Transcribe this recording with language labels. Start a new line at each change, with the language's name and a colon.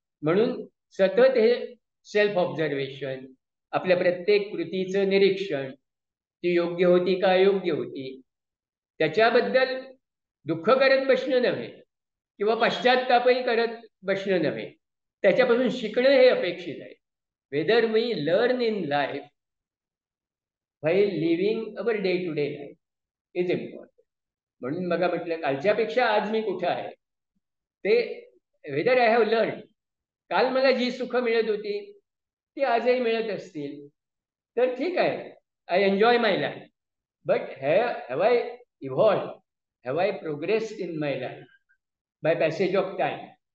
Marathi: म्हणून सतत हे सेल्फ ऑब्झर्वेशन, आपल्या प्रत्येक कृतीचं निरीक्षण, ती योग्य होती का अयोग्य होती, त्याच्याबद्दल दुःख करत बसणं नव्हे, किंवा पश्चात्तापही करत बसणं नव्हे, त्याच्यापासून शिकणं हे अपेक्षित आहे.
English: Whether we learn in life while living our day to day life is important.
Marathi: म्हणून बघा, म्हटलं कालच्यापेक्षा आज मी कुठं आहे ते,
English: Whether I have learn.
Marathi: काल मला जी सुख मिळत होती ती आजही मिळत असतील तर ठीक आहे,
English: I enjoy my life. But have I evolve, have I progressed in my life by passage of time?